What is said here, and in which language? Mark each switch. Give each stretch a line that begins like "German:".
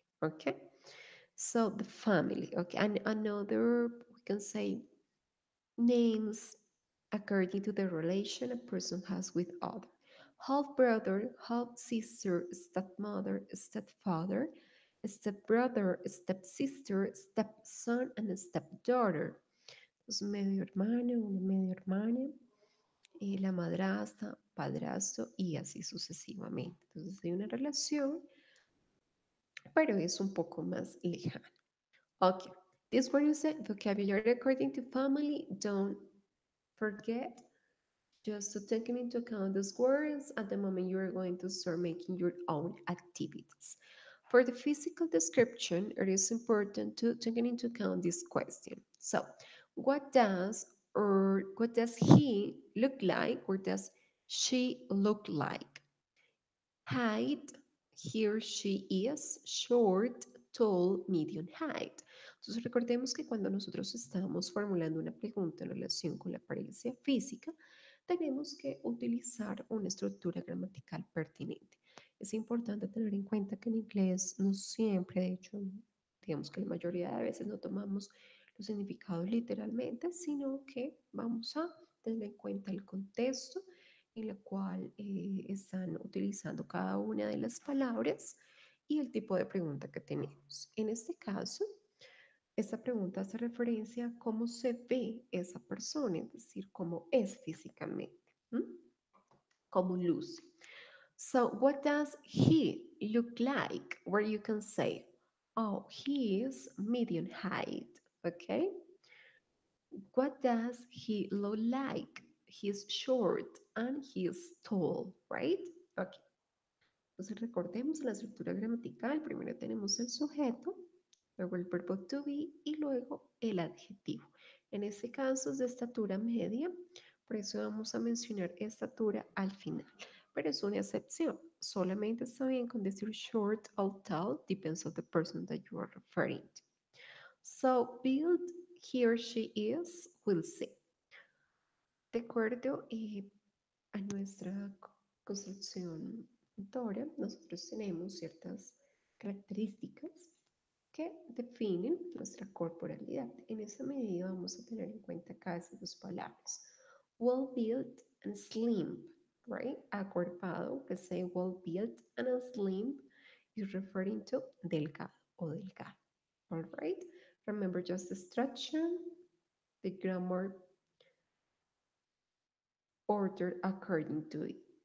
English: Okay? So the family, okay, and another we can say names according to the relation a person has with other. Half brother, half sister, stepmother, stepfather, stepbrother, stepsister, stepson, and stepdaughter.
Spanish: Entonces, medio hermano, una media hermana, la madrastra, padrastro y así sucesivamente. Entonces hay una relación, pero es un poco más lejana.
English: Okay, this one is the vocabulary according to family. Don't forget just to take into account those words at the moment you are going to start making your own activities. For the physical description, it is important to take into account this question. So, what does or what does he look like or does she look like? Height, he or she is short, tall, medium height.
Spanish: Entonces recordemos que cuando nosotros estamos formulando una pregunta en relación con la apariencia física, tenemos que utilizar una estructura gramatical pertinente. Es importante tener en cuenta que en inglés no siempre, de hecho, digamos que la mayoría de veces no tomamos los significados literalmente, sino que vamos a tener en cuenta el contexto en la cual están utilizando cada una de las palabras y el tipo de pregunta que tenemos. En este caso, esta pregunta hace referencia a cómo se ve esa persona, es decir, cómo es físicamente, ¿m? Cómo luce.
English: So, what does he look like? Where you can say, oh, he is medium height, okay? What does he look like? He's short and he's tall, right?
Spanish: Okay. Entonces recordemos la estructura gramatical. Primero tenemos el sujeto, luego el verbo to be y luego el adjetivo. En este caso es de estatura media, por eso vamos a mencionar estatura al final. Pero es una excepción. Solamente está bien con decir
English: short or tall, depends on the person that you are referring to. So, build he or she is, we'll see.
Spanish: De acuerdo a nuestra construcción motora, nosotros tenemos ciertas características que definen nuestra corporalidad. En esa medida vamos a tener en cuenta cada esas dos palabras.
English: Well built and slim, right? Acuerpado, que say well built and slim is referring to
Spanish: delgado o delgado.
English: All right? Remember just the structure, the grammar order according to it.